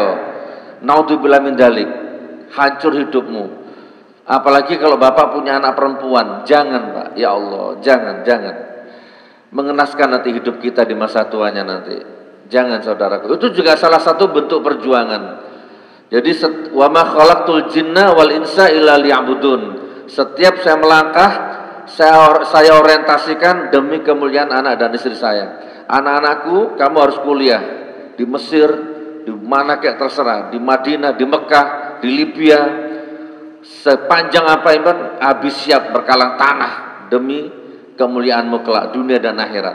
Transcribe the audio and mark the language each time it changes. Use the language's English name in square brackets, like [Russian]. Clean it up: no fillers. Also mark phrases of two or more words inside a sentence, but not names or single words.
[Arabic] نعوذ بالله من ذلك. [Indonesian] Hancur hidupmu. Apalagi kalau bapak punya anak perempuan. Jangan Pak, [Arabic] يا الله, [Indonesian] jangan. Mengenaskan nanti hidup kita di masa tuanya nanti. Jangan saudaraku. Itu juga salah satu bentuk perjuangan. [Arabic] Jadi وما خلقت الجن والإنس إلا ليعبدون. [Indonesian] Setiap saya melangkah, saya orientasikan demi kemuliaan anak dan istri saya. Anak-anakku, kamu harus kuliah di Mesir, di mana kayak terserah, di Madinah, di Mekah, di Libya, sepanjang apa yang habis siap berkalang tanah demi kemuliaanmu kelak dunia dan akhirat.